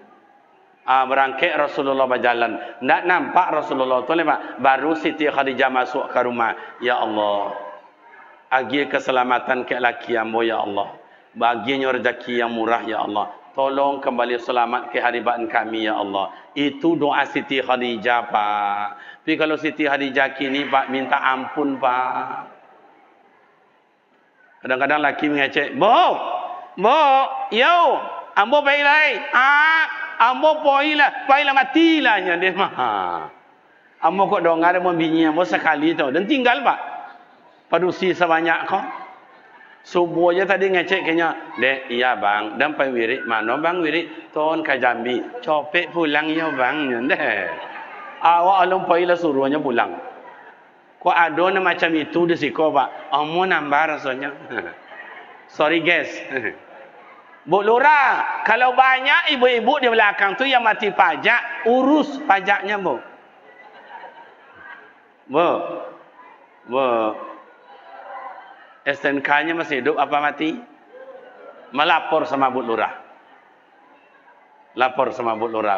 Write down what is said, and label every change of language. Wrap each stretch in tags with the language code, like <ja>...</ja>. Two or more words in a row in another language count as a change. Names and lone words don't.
<ms>Berangkat Rasulullah berjalan. Tak nampak Rasulullah tu lepas. Baru Siti Khadijah masuk ke rumah. Ya Allah. Agi keselamatan ke laki ambo ya Allah. Baginya rezeki yang murah ya Allah. Tolong kembali selamat ke haribaan kami ya Allah. Itu doa Siti Khadijah Pak. Tapi kalau Siti Khadijah kini Pak minta ampun Pak. Kadang-kadang laki mengecek.</ms> <min>Bo, yo, ambo baiklah. Ambo poilah matilah nya dia mah. Ambo kok dong ada membini ambo sekali tu dan tinggal Pak. Padusi sebanyak kau. Subuh aja tadi ngecek kayaknya. Dek, iya bang. Dan pai wirid mana bang wirid? Ton ke Jambi. Copek pulang ya bang. Dek. Awak alung poilah suruhnya pulang. Kok ada macam itu di siko Pak. Ambo nambah rasanya.</min> <en>Sorry guys.</en> <ms>Bu Lurah, kalau banyak ibu-ibu di belakang tu yang mati pajak, urus pajaknya Bu. STNK-nya masih hidup apa mati? Melapor sama Bu Lurah. Lapor sama Bu Lurah.</ms>